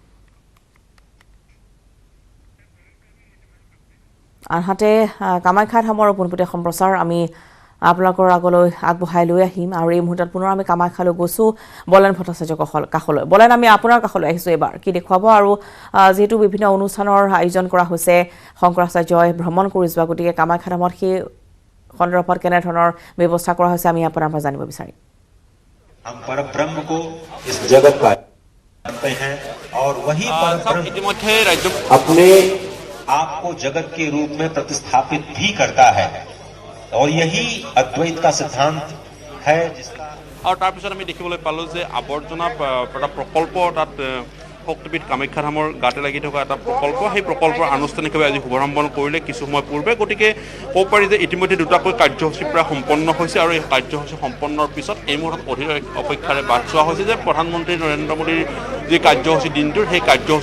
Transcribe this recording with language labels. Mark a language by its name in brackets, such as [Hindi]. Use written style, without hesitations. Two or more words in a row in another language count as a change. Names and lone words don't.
[Assamese] আনহাতে কামাখ্যা ধামৰ পোনপটীয়া সম্প্ৰচাৰ আমি আপোনালোকৰ আগলৈ আগবঢ়াই লৈ আহিম আৰু এই মুহূৰ্তত পুনৰ আমি কামাখ্যালৈ গৈছো বলেন ভট্টাচাৰ্য কাষলৈ বলেন আমি আপোনাৰ কাষলৈ আহিছো এবাৰ কি দেখুৱাব আৰু যেহেতু বিভিন্ন অনুষ্ঠানৰ আয়োজন কৰা হৈছে শংকৰাচাৰ্যই ভ্ৰমণ কৰি যোৱা গতিকে কামাখ্যা ধামত সেই সন্দৰ্ভত কেনে ধৰণৰ ব্যৱস্থা কৰা হৈছে আমি আপোনাৰ পৰা জানিব বিচাৰিম [Hindi] हम परब्रह्म को इस जगत का जानते हैं और वही परब्रह्म [Assamese] ইতিমধ্যে ৰাজ্য [Hindi] अपने आप को जगत के रूप में प्रतिस्थापित भी करता है और यही अद्वैत का सिद्धांत है जिसका [Assamese] और तार पिছত আমি দেখিবলৈ পালো যে আৱৰ্জনা প্ৰকল্প তাত শক্তিপীঠ কামাখ্যা ধামৰ গাতে লাগি থকা এটা প্ৰকল্প সেই প্ৰকল্পৰ আনুষ্ঠানিকভাৱে আজি শুভাৰম্ভ কৰিলে কিছু সময় পূৰ্বে গতিকে ক'ব পাৰি যে ইতিমধ্যে দুটাকৈ কাৰ্যসূচী প্ৰায় সম্পন্ন হৈছে আৰু এই কাৰ্যসূচী সম্পন্নৰ পিছত এই মুহূৰ্তত অধীৰ অপেক্ষাৰে বাট চোৱা হৈছে যে প্ৰধানমন্ত্ৰী নৰেন্দ্ৰ মোদীৰ যি কাৰ্যসূচী দিনটোৰ সেই কাৰ্যসূচী